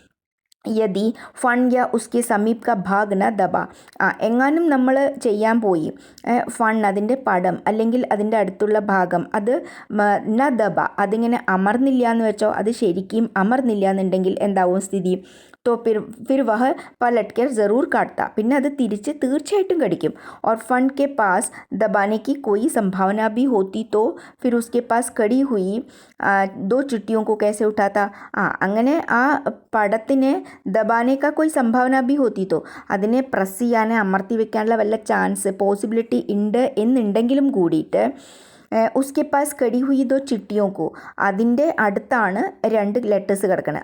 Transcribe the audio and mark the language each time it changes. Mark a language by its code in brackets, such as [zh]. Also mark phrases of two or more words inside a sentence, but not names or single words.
[hi] यदि फन या उसके समीप का भाग न दबा. [ml] എങ്ങാനും നമ്മൾ ചെയ്യാൻ പോയി ഫൺ അതിൻ്റെ പടം അല്ലെങ്കിൽ അതിൻ്റെ അടുത്തുള്ള ഭാഗം അത് [hi] न दबा [ml] അതിങ്ങനെ അമർന്നില്ല എന്ന് വെച്ചോ, അത് ശരിക്കും അമർന്നില്ല എന്നുണ്ടെങ്കിൽ എന്താവും സ്ഥിതി? [hi] तो फिर वह पलट कर ज़रूर काटता. [ml] പിന്നെ അത് തിരിച്ച് തീർച്ചയായിട്ടും കടിക്കും. [hi] और फन के पास दबाने की कोई संभावना भी होती तो फिर उसके पास कड़ी हुई दो चुट्टियों को कैसे उठाता. [ml] അങ്ങനെ ആ പടത്തിനെ [hi] दबाने का कोई संभावना भी होती तो [ml] അതിനെ പ്രസ് ചെയ്യാൻ അമർത്തി വെക്കാനുള്ള വല്ല [en] chance possibility [ml] ഉണ്ട് എന്നുണ്ടെങ്കിലും കൂടിയിട്ട് [hi] उसके पास कड़ी हुई दो चिट्टियों को [ml] അതിൻ്റെ അടുത്താണ് 2 ലെറ്റേഴ്സ് കിടക്കുന്നത്.